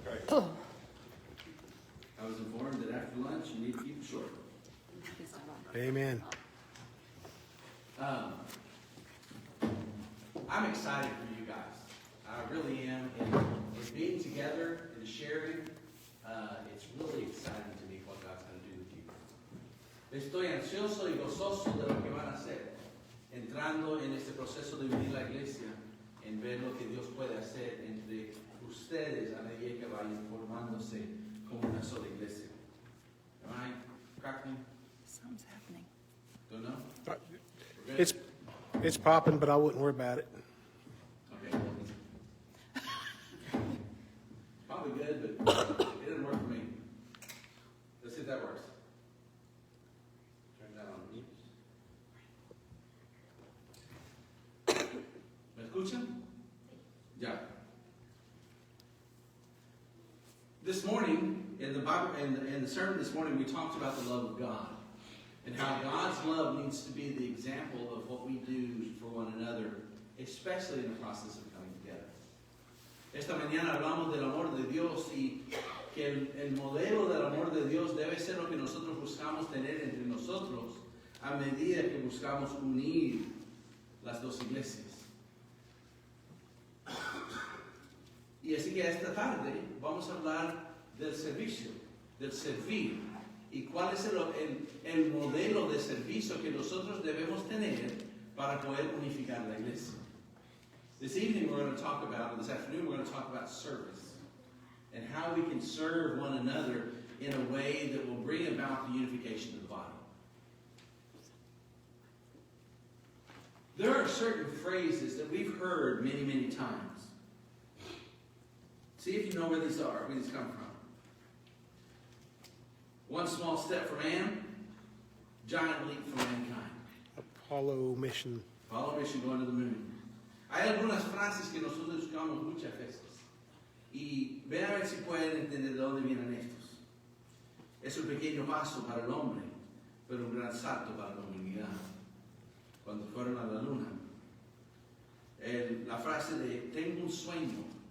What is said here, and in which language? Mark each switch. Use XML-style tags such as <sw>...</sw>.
<en>I was informed that after lunch, you need to keep it short. Amen. I'm excited for you guys. I really am. And being together and sharing, it's really exciting to me what God's going to do with you.</en> <es>Estoy ansioso y gozoso de lo que van a hacer, entrando en este proceso de vivir la iglesia, en ver lo que Dios puede hacer entre ustedes a medida que vayan formándose como una sola iglesia.</es> <en>Am I cracking? Something's happening. Don't know? We're good? It's popping, but I wouldn't worry about it. Okay. Probably good, but it didn't work for me. Let's see if that works. Turn that on mute.</en> <es>¿Me escuchan? Ya.</es> <en>This morning, in the Bible, in the sermon this morning, we talked about the love of God. And how God's love needs to be the example of what we do for one another, especially in the process of coming together.</en> <es>Esta mañana hablamos del amor de Dios y que el modelo del amor de Dios debe ser lo que nosotros buscamos tener entre nosotros a medida que buscamos unir las dos iglesias. Y así que esta tarde vamos a hablar del servicio, del servir. ¿Y cuál es el modelo de servicio que nosotros debemos tener para poder unificar la iglesia?</es> <en>This evening we're going to talk about, or this afternoon we're going to talk about service and how we can serve one another in a way that will bring about the unification of the body. There are certain phrases that we've heard many, many times. See if you know where these are, where these come from. One small step for man, giant leap for mankind. Apollo mission. Apollo mission going to the moon.</en> <es>Hay algunas frases que nosotros usamos muchas veces. Y ven a ver si pueden entender de dónde vienen estos. Es un pequeño paso para el hombre, pero un gran salto para la humanidad. Cuando fueron a la luna. La frase de, tengo un sueño.</es>